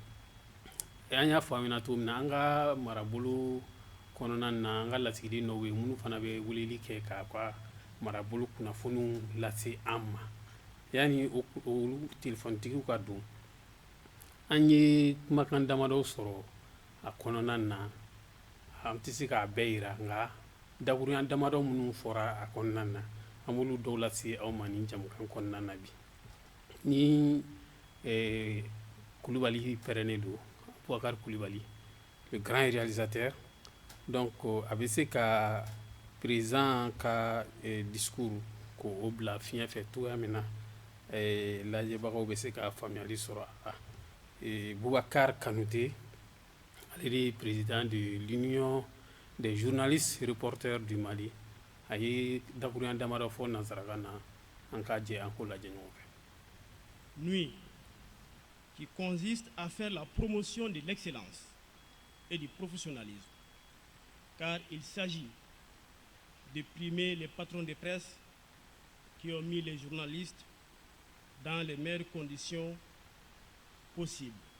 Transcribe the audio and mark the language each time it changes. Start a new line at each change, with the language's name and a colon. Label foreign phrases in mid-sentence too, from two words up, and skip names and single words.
Bambara: an y'a fɔ a ɲɛna cogo min na an ka marabolo kɔnɔna na an ka lasigiden dɔw ye minnu fana bɛ weleli kɛ k'a ka marabolo kunnafoniw lase an ma yanni olu telefɔnitigiw ka don an ye kumakan damadɔ sɔrɔ a kɔnɔna na an tɛ se k'a bɛɛ yira nka dakurunya damadɔ minnu fɔra a kɔnɔna na an b'olu dɔw lase aw ma nin jamukan kɔnɔna na bi ni Kulibali pɛrɛnnen don Boubacar Kulibali
French: le grand réalisateur
Bambara: donc a bɛ se ka président ka discours k'o bila fiɲɛ fɛ cogoya min na lajɛbagaw bɛ se ka faamuyali sɔrɔ a la Boubacar Kanouté ale de ye
French: président de l'union des journalistes reporters du Mali
Bambara: a ye dakurunya damadɔ fɔ nansarakan na an k'a jɛ an k'o lajɛ ɲɔgɔn fɛ.
French: Nuit qui consiste à faire la promotion de l'excellence et du professionnalisme, car il s'agit de primer les patrons de presse qui ont mis les journalistes dans les meilleures conditions possibles.